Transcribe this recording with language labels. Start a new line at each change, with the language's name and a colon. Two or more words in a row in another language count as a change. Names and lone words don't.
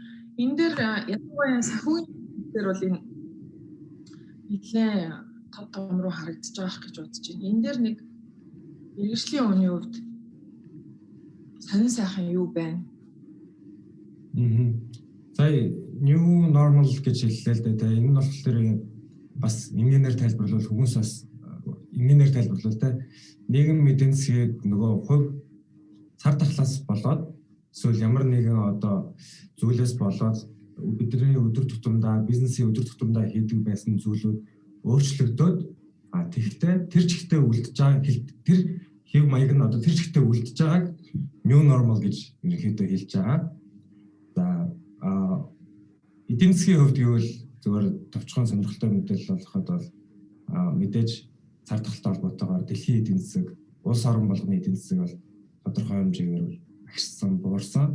Mongolian: Энэ дээр ядуугийн санхүүгийн дээр бол энэ нэлээд том руу харагдаж байгаа гэж бодож байна. Энэ дээр нэг мэргэжлийн үнийн хувьд сонин сайхан юу байна? Сая
English: new normal
Mongolian: гэж хэллээ л дээ. Энэ нь болохоор бас энгийнээр тайлбарлавал хүмүүс бас энгийнээр тайлбарлавал те нийгэм эдийн засгийг нөгөө хувь цар тахлаас болоод эсвэл ямар нэгэн одоо зүйлээс болоод бидний өдөр тутамдаа бизнесийн өдөр тутамдаа хийдэг байсан зүйлүүд өөрчлөгдөөд тэгтээ тэр чигтээ үлдэж байгаа тэр хэв маяг нь одоо тэр чигтээ үлдэж байгааг
English: new normal
Mongolian: гэж ерөнхийдөө хэлж байгаа. За эдийн засгийн хувьд гэвэл зөвхөн товчхон сонирхолтой мэдээлэл олоход бол мэдээж цар тахалтай холбоотойгоор дэлхийн эдийн засаг, улс орон болгоны эдийн засаг бол тодорхой хэмжээгээр агшсан, буурсан.